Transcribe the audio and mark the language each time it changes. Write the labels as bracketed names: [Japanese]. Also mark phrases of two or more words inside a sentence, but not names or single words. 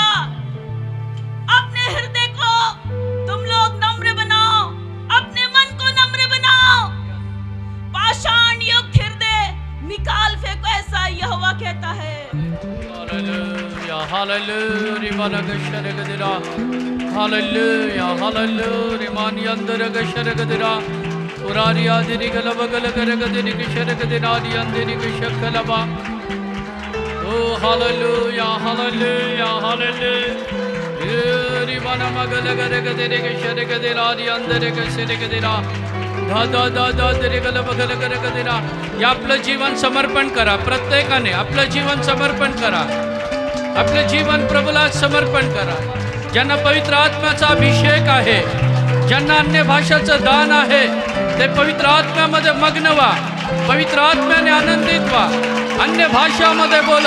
[Hindi] अपने हृदय को तुम लोग नम्र बनाओ, अपने मन को नम्र बनाओ। पाषाण युक्त हृदय निकाल फेंको, ऐसा यहोवा कहता है। हालेलुया हालेलुया बालगशरगदिरा हालेलुया हालेलुया मानियंदरगशरगदिरा पुरारिया दिरिगलबगलगरगदिरि किशरगदिरादि अंदिरि किशकलबा ओ हालेलुया हालेलुया हालेलुया रिबाना मगलगरगदिरि किशरगदिरादि अंदिरि किशरगदिरा धा धा धा धा दिरिगलबगलगरगदिरा या [Marathi] आपलं जीवन समर्पण करा। प्रत्येकाने आपलं जीवन समर्पण करा, आपलं जीवन प्रभूला समर्पण करा। ज्यांना पवित्र आत्म्याचा अभिषेक आहे, ज्यांना अन्य भाषाचं दान आहे, ते पवित्र आत्म्यामध्ये मग्न व्हा, पवित्र आत्म्याने आनंदित व्हा, अन्य भाषामध्ये बोला।